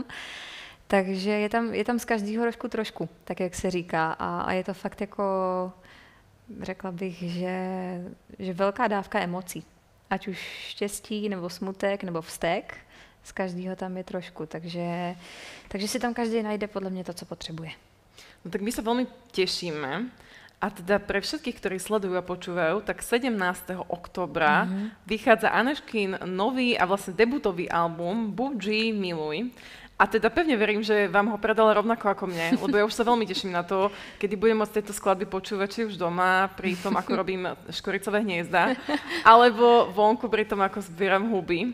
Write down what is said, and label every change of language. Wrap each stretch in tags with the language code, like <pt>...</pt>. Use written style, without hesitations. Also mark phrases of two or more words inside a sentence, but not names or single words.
<cs>Takže je tam z každého trošku, tak jak se říká. A je to fakt jako, řekla bych, že velká dávka emocí. Ať už štěstí, nebo smutek, nebo vztek, z každého tam je trošku. Takže si tam každý najde podle mě to, co potřebuje.</cs> <sk>No tak my sa veľmi tešíme. A teda pre všetkých, ktorí sledujú a počúvajú, tak 17. októbra vychádza Anežkin nový a vlastne debutový album Buď, miluj. A teda pevne verím, že vám ho predala rovnako ako mne, lebo ja už sa veľmi teším na to, kedy budem môcť tieto skladby počúvať, či už doma, pri tom, ako robím škoricové hniezda, alebo vonku pri tom, ako zbieram huby.</sk>